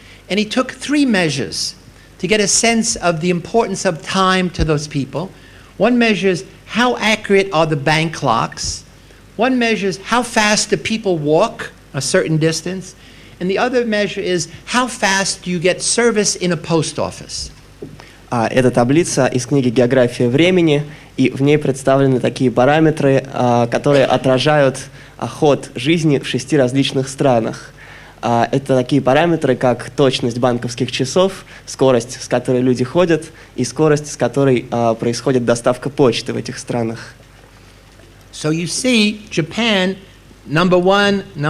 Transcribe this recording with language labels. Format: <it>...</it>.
<en>And he took 3 measures to get a sense of the importance of time to those people. One measures how accurate are the bank clocks. One measures how fast do people walk a certain distance. And the other measure is how fast do you get service in a post office.</en> <ru>Это таблица из книги «География времени», и в ней представлены такие параметры, которые отражают ход жизни в 6 различных странах. Это такие параметры, как точность банковских часов, скорость, с которой люди ходят, и скорость, с которой происходит доставка почты в этих странах.</ru> <en>So you see, Japan, number one.</en>